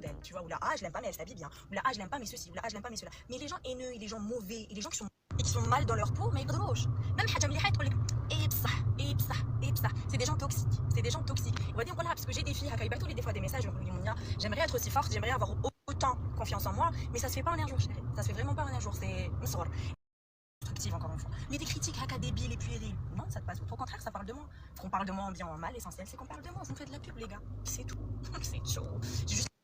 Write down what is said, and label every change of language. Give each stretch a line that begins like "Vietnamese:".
French: vois, ou là, ah, je l'aime pas, mais elle s'habille bien, ou là, ah, je l'aime pas, mais ceci, ou là, ah, je l'aime pas, mais cela. Mais les gens haineux, et les gens mauvais, et les gens qui sont mal dans leur peau, mais ils
Arabic: يقدروش. Même حاجة مليحة تقول لك إيه بصح إيه بصح إيه بصح.
French: C'est des gens toxiques, c'est des gens toxiques. On va dire voilà, parce que j'ai des filles,
Arabic: هكا يبعثوا لي
French: des fois des messages, j'aimerais être aussi forte, j'aimerais avoir autant confiance en moi, mais ça se fait pas en un jour, chérie. Ça se fait vraiment pas en un jour, c'est constructive encore une fois. Mais des critiques haka débiles et puériles, non, ça te passe. Au contraire, ça parle de moi. Qu'on parle de moi en bien ou en mal, l'essentiel c'est qu'on parle de moi. Je vous fais de la pub, les gars. C'est tout. C'est chaud. Juste...